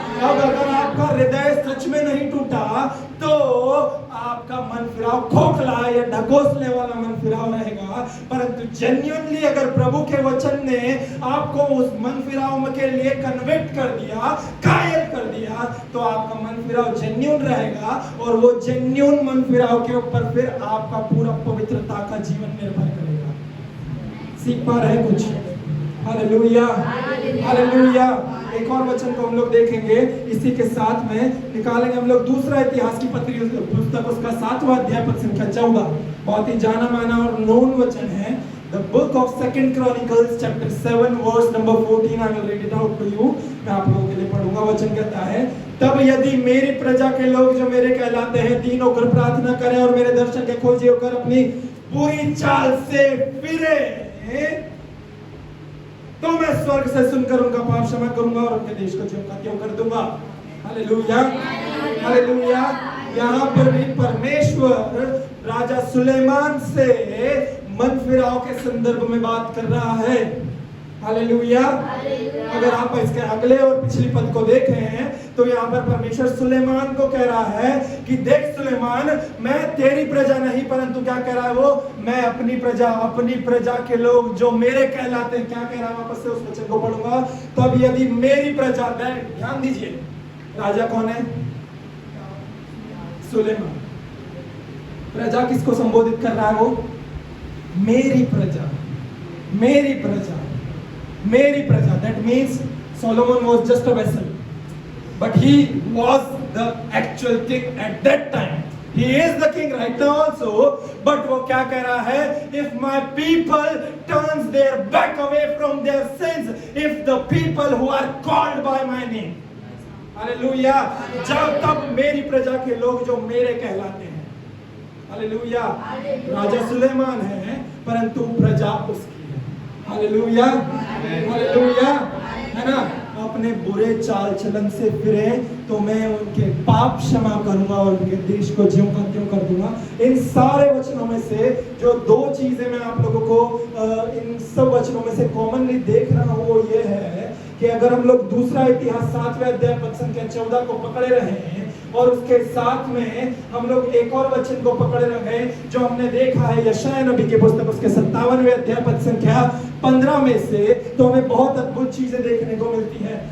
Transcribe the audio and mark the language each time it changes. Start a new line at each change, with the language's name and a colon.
Hindi: अब अगर आपका हृदय सच में नहीं टूटा तो आपका मन फिराव खोखला या ढकोसले वाला मन फिराव रहेगा, परंतु जेन्युइनली अगर प्रभु के वचन ने आपको उस मन फिराव के लिए कन्विक्ट कर दिया, कायल कर दिया, तो आपका मन फिराव जेन्युइन रहेगा और वो जेन्युइन मन फिराव के ऊपर फिर आपका पूरा पवित्रता का जीवन निर्भर करेगा। सीख पा रहे कुछ? Hallelujah, hallelujah. एक और वचन को हम लोग देखेंगे, इसी के साथ में निकालेंगे हम लोग दूसरा इतिहास की पुस्तक, उसका 7वां अध्याय पद संख्या 14। बहुत ही जाना माना और नोन वचन है।
English: The book of 2 Chronicles chapter 7 verse number 14, I will read it out to you।
Hindi: मैं आप लोगों के लिए पढ़ूंगा। वचन कहता है, तब यदि मेरी प्रजा के लोग जो मेरे कहलाते हैं दीन होकर प्रार्थना करें और मेरे दर्शन के खोजी होकर अपनी बुरी चाल से फिरे, तो मैं स्वर्ग से सुनकर उनका पाप क्षमा करूंगा और उनके देश को ज्यों का त्यों कर दूंगा। Hallelujah, hallelujah. यहाँ पर भी परमेश्वर राजा सुलेमान से मन फिराव के संदर्भ में बात कर रहा है। हालेलुया। अगर आप इसके अगले और पिछली पद को देखें तो यहाँ पर परमेश्वर सुलेमान को कह रहा है कि देख सुलेमान, मैं तेरी प्रजा नहीं, परंतु क्या कह रहा है वो, मैं अपनी प्रजा के लोग जो मेरे कहलाते हैं। क्या कह रहा है, वापस से उस वचन को पढ़ूंगा। तब यदि मेरी प्रजा, ध्यान दीजिए, राजा कौन है? सुलेमान। प्रजा किसको संबोधित कर रहा है वो? मेरी प्रजा, मेरी प्रजा, मेरी प्रजा।
English: That means Solomon was just a vessel, but he was the actual king at that time. He is the king right now also, but
Hindi: वो क्या कह रहा है?
English: If my people turns their back away from their sins, if the people who are called by my name, hallelujah,
Hindi: जब तब मेरी प्रजा के लोग जो मेरे कहलाते हैं,
English: Hallelujah.
Hindi: राजा सुलेमान है परंतु प्रजा उसकी है। हालेलुया, हालेलुया, है ना। अपने बुरे चाल चलन से फिरे तो मैं उनके पाप क्षमा करूंगा और उनके देश को ज्यों का त्यों कर दूंगा। इन सारे वचनों में से जो दो चीजें मैं आप लोगों को इन सब वचनों में से कॉमनली देख रहा हूं वो ये है कि अगर हम लोग दूसरा इतिहास 7वें अध्याय पद संख्या 14 को पकड़े रहे हैं और उसके साथ में हम लोग एक और वचन को पकड़े रहे जो हमने देखा है यशायाह नबी की पुस्तक उसके 57वें अध्याय पद संख्या 15 में से, तो हमें बहुत अद्भुत चीजें देखने को मिलती है।